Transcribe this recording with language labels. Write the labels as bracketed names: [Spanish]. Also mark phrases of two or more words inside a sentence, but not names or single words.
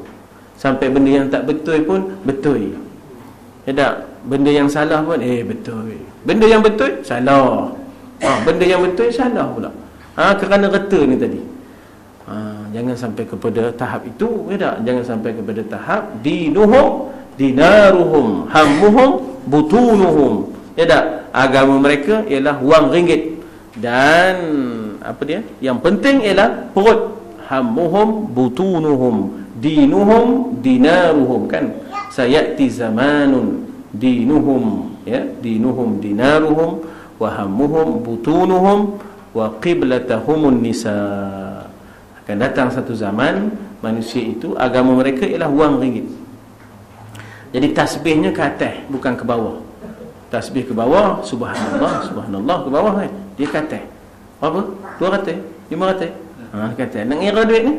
[Malay] Sampai benda yang tak betul pun betul. Ya tak? Benda yang salah pun betul. Benda yang betul salah. Benda yang betul salah pula. Kerana reta ni tadi. Jangan sampai kepada tahap itu, ya tak? Jangan sampai kepada tahap [Arabic] دينهم دينارهم همهم بطونهم. [Malay] Ya tak? Agama mereka ialah wang ringgit. Dan apa dia? Yang penting ialah perut. [Arabic] همهم بطونهم دينهم دينارهم, kan? سيأتي زمان دينهم يا دينهم دينارهم وهمهم بطونهم وقبلتهم النساء. [Malay] Akan datang satu zaman manusia itu agama mereka ialah wang ringgit. Jadi tasbihnya ke atas, bukan ke bawah. Tasbih ke bawah, [Arabic] سبحان الله سبحان الله [Malay] ke bawah, kan? Dia ke atas. Berapa? 200, 500. Ke atas. Nak ngira duit ni?